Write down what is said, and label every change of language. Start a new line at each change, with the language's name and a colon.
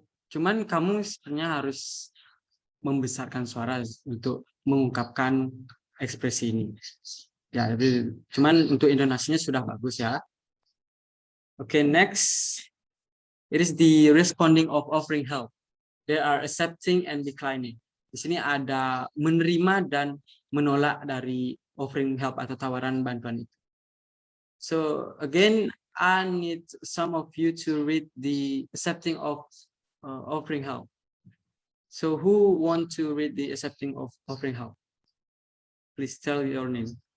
Indonesian: Cuman kamu sebenarnya harus membesarkan suara untuk mengungkapkan ekspresi ini. Ya, jadi cuman untuk intonasinya sudah bagus ya.
English: Okay, next. It is the responding of offering help. They are accepting and declining.
Indonesian: Di sini ada menerima dan menolak dari offering help atau tawaran bantuan itu.
English: So again, I need some of you to read the accepting of offering help. So who want to read the accepting of offering help? Please tell your name.